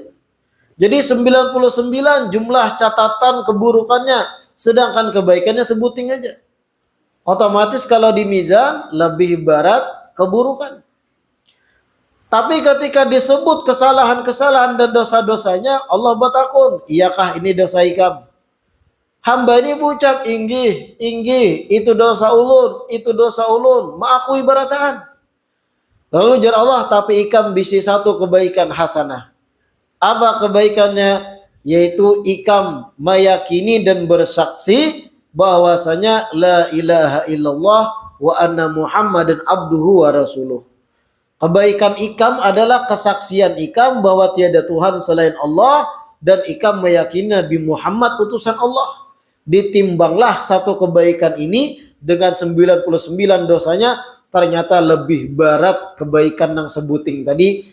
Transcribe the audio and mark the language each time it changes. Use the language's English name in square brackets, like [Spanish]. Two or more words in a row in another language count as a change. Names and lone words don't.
[Indonesian] Jadi 99 jumlah catatan keburukannya, sedangkan kebaikannya sebuting aja. Otomatis kalau di mizan lebih berat keburukan. Tapi ketika disebut kesalahan-kesalahan dan dosa-dosanya, [Banjar] Allah bertakun, iyakah ini dosa ikam? Hamba ini berucap, inggih, itu dosa ulun, ma'akui baratan. Lalu jar Allah, tapi ikam bisi satu kebaikan hasanah. [Indonesian] Apa kebaikannya? Yaitu ikam meyakini dan bersaksi bahwasanya [Arabic] لا إله إلا الله وأن محمدا عبده ورسوله. [Indonesian] Kebaikan ikam adalah kesaksian ikam bahwa tiada Tuhan selain Allah dan ikam meyakini Nabi Muhammad utusan Allah. Ditimbanglah satu kebaikan ini dengan 99 dosanya, ternyata lebih berat kebaikan yang sebuting tadi.